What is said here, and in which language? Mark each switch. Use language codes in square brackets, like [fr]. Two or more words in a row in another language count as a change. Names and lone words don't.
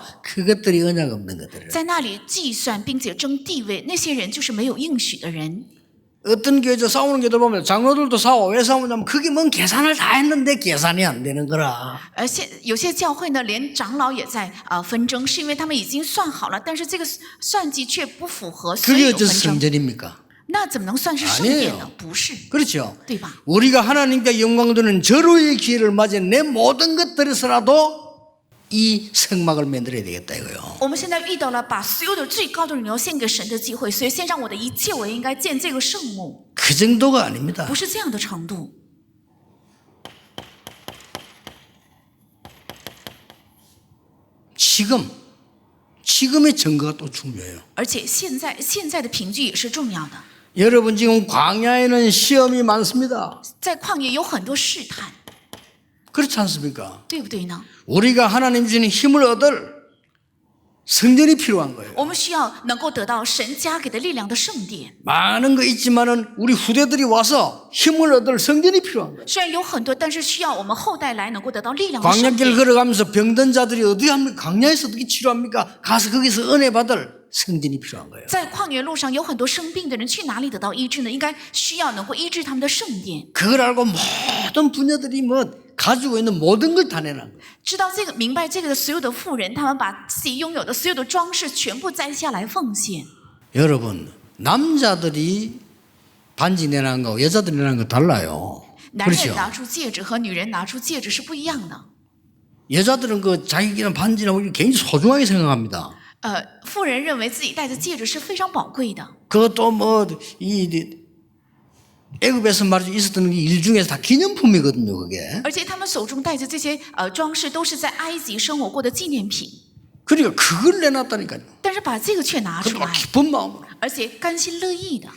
[ko] 그것들이 언약 없는 것들을. [zh] 在那里计算并且争地位，那些人就是没有应许的人。 [ko] 어떤 교회에서 싸우는 교회들 보면 장로들도 싸워. 왜 싸우냐면 그게 뭔 계산을 다 했는데 계산이 안 되는 거라. [zh] 有些教会呢，连长老也在纷争，是因为他们已经算好了，但是这个算计却不符合，所以 [ko] 그게 [zh] 有 [ko] 어째서 [zh] 纷争。 [ko] 성전입니까? [zh] 那怎么能算是圣殿呢？不是， [ko] 그렇죠. [zh] 对吧？ [ko] 우리가 하나님께 영광 드리는 절호의 기회를 맞이해 내 모든 것들에서라도 이 성막을 만들어야 되겠다 이거요. [zh] 我们现在遇到了把所有的最高的荣耀献给神的机会，所以献上我的一切，我也应该建这个圣幕， [ko] 그 정도가 아닙니다. [zh] 不是这样的程度。 [ko] 지금의 증거가 또 중요해요. [zh] 而且现在的凭据也是重要的。 [ko] 여러분 지금 광야에는 시험이 많습니다. [zh] 在旷野有很多试探， [ko] 그렇지 않습니까? [zh] 对不对呢？ [ko] 우리가 하나님 주시는 힘을 얻을 성전이 필요한 거예요. [zh] 我们需要能够得到神加给的力量的圣殿。 [ko] 많은 거 있지만은 우리 후대들이 와서 힘을 얻을 성전이 필요한 거예요. [zh] 虽然有很多，但是需要我们后代来能够得到力量的圣 [ko] 광야길 [zh] 殿。 [ko] 걸어가면서 병든 자들이 어디 합니까? 광야에서 어떻게 치료합니까? 가서 거기서 은혜 받을 성전이 필요한 거예요. [zh] 在旷野路上有很多生病的人，去哪里得到医治呢？应该需要能够医治他们的圣殿。 [ko] 그걸 알고 모든 부녀들이 뭐 가지고 있는 모든 걸 다 내놓은 거예요. [zh] 知道这个、明白这个的所有的妇人，他们把自己拥有的所有的装饰全部摘下来奉献。 [ko] 여러분 남자들이 반지 내놓은 거하고 여자들이 내놓은 거 달라요. [zh] 男人 [ko] 그렇죠? [zh] 拿出戒指和女人拿出戒指是不一样的。 [ko] 여자들은 그 자기는 반지나 뭐 굉장히 소중하게 생각합니다. [zh] 妇人认为自己戴的戒指是非常宝贵的， [ko] 그것도 뭐이 애굽에서 말이죠 있었던 일 중에서 다 기념품이거든요. 그게. [zh] 而且他们手中戴着这些装饰都是在埃及生活过的纪念品。 [ko] 그러니까 그걸 내놨다니까요. [zh] 但是把这个却拿出 [ko] 그것도 [zh] 来， [ko] 기쁜 마음으로. [zh] 而且甘心乐意的，